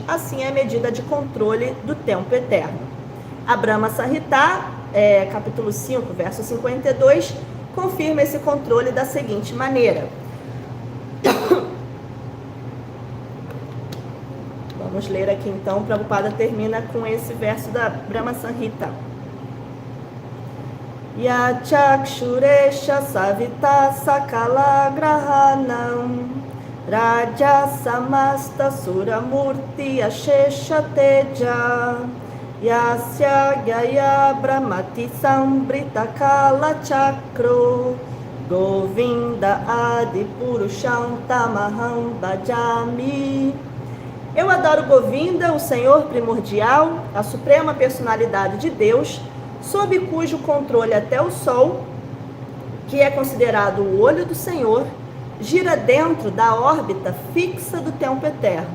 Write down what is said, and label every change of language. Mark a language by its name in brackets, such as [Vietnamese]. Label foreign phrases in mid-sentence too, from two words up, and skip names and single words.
[Portuguese] Assim é a medida de controle do tempo eterno. A Brahma Samhita, capítulo 5, verso 52, confirma esse controle da seguinte maneira. Vamos ler aqui então, Prabhupada termina com esse verso da Brahma Samhita. [Sanskrit] Yachakshuresha savita sakala grahanam Raja samasta suramurti ashesha teja Yasya gaya brahmati sambrita kala chakro Govinda adi purusham tamaham bhajami. [Portuguese] Eu adoro Govinda, o Senhor primordial, a suprema personalidade de Deus, sob cujo controle até o Sol, que é considerado o olho do Senhor, gira dentro da órbita fixa do tempo eterno.